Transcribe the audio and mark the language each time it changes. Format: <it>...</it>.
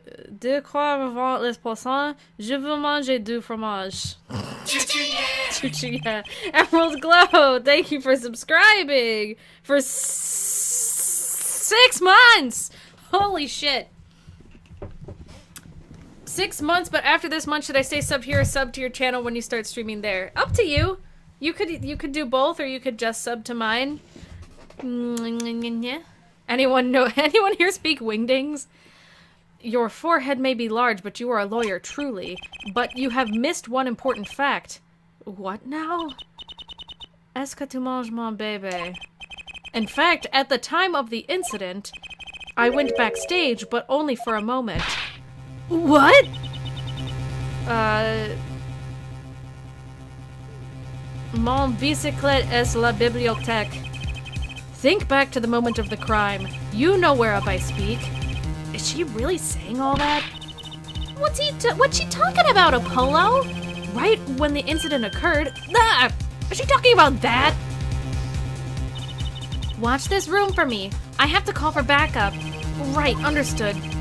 <fr>Deux croix avant les poissons, je veux manger du fromage. Chuchuya.</fr> <en>Emerald Glow, thank you for subscribing for 6 months. Holy shit. 6 months, but after this month, should I stay sub here or sub to your channel when you start streaming there? Up to you. You could do both, or you could just sub to mine. Anyone here speak wingdings? Your forehead may be large, but you are a lawyer, truly. But you have missed one important fact. What now?</en> <fr>Est-ce que tu manges mon bébé?</fr> <en>In fact, at the time of the incident, I went backstage, but only for a moment. What?</en> <fr>Mon bicyclette est la bibliothèque.</fr> <en>Think back to the moment of the crime. You know whereof I speak. Is she really saying all that? What's she talking about, Apollo? Right when the incident occurred. Ah! Is she talking about that? Watch this room for me. I have to call for backup. Right, understood.</en>